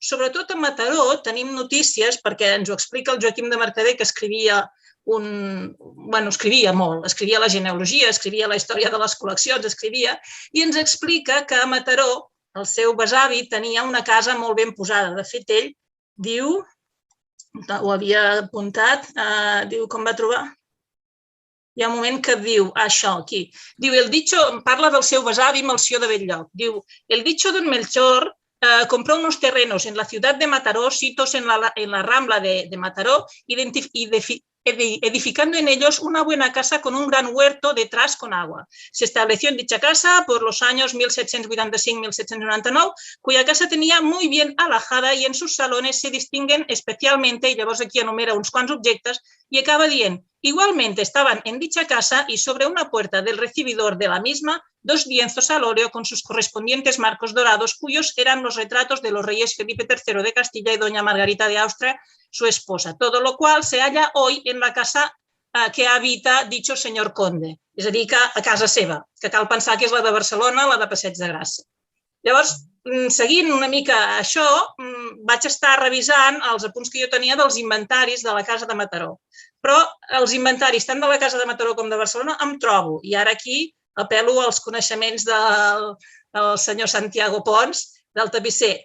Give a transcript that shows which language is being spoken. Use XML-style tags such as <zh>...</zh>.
<ca>Sobretot a Mataró tenim notícies, perquè ens ho explica el Joaquim de Mercader, que escrivia molt, escrivia la genealogia, escrivia la història de les col·leccions, i ens explica que a Mataró el seu besavi tenia una casa molt ben posada. De fet, ell diu, ho havia apuntat, diu com va trobar? Hi ha un moment que diu, això, aquí, diu, parla del seu besavi Melcior de Bell-lloc, diu,</ca> <es>el dicho don Melchor compró unos terrenos en la ciudad de Mataró, sitos en la rambla de Mataró, edificando en ellos una buena casa con un gran huerto detrás con agua. Se estableció en dicha casa por los años 1785-1799, cuya casa tenía muy bien alhajada y en sus salones se distinguen especialmente, y</es> <ca>llavors aquí enumera uns quants objectes,</ca> <es>y</es> <ca>acaba dient,</ca> <es>igualmente estaban en dicha casa y sobre una puerta del recibidor de la misma 2 lienzos al óleo con sus correspondientes marcos dorados, cuyos eran los retratos de los reyes Felipe III de Castilla y doña Margarita de Austria, su esposa, todo lo cual se halla hoy en la casa que habita dicho señor conde,</es> <ca>és a dir, que a casa seva, que cal pensar que és la de Barcelona, la de Passeig de Gràcia. Llavors, seguint una mica això, vaig estar revisant els apunts que jo tenia dels inventaris de la casa de Mataró. Però els inventaris tant de la casa de Mataró com de Barcelona em trobo, i ara aquí apel·lo als coneixements del senyor Santiago Pons, del tapisser.</ca>